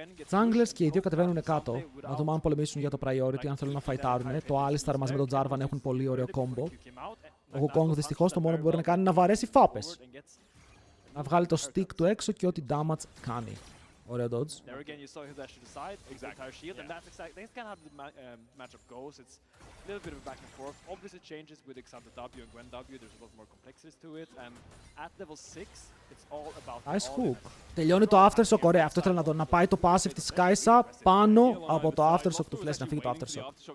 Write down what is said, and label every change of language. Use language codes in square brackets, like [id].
[el] Junglers και οι δύο κατεβαίνουν κάτω. Να δούμε αν πολεμήσουν για το priority, αν θέλουν να φαϊτάρουν. Το Alistar μαζί με τον Jarvan έχουν πολύ ωραίο combo. Ο Wukong δυστυχώς το μόνο που μπορεί να κάνει είναι να βαρέσει φάπες. Να βγάλει το stick του έξω και ό,τι damage κάνει. Ωραίο dodge. [en] There again, you saw his dash to the side, entire shield, and that's exactly. That's kind of how the matchup goes. It's a little bit of a back and forth. Obviously, changes with Xander W and Gwen W. There's a lot more complexities to it, and at level 6, it's all about. Nice hook. [el] Τελειώνει το aftershock, ωραία. Αυτό ήθελα να δω. Να πάει το passive της Kaisa πάνω από το aftershock του Flash, να φύγει το aftershock.